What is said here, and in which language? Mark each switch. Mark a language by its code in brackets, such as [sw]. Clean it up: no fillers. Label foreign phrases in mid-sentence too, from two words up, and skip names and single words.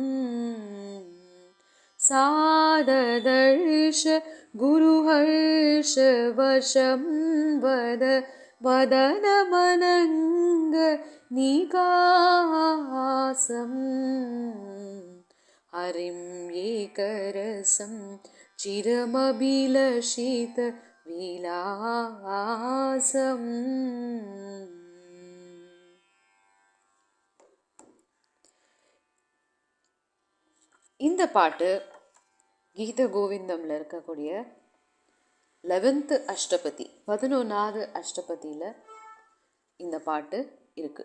[sa] साददर्श गुरुहर्ष वशं वद वदनमनङ्ग निकासम् हरिं एकरसं चिरमभिलषित விலாசம். [ta] இந்த பாட்டு கீத கோவிந்தம்ல இருக்கக்கூடிய 11th அஷ்டபதி 11வது அஷ்டபதியில் இந்த பாட்டு இருக்கு.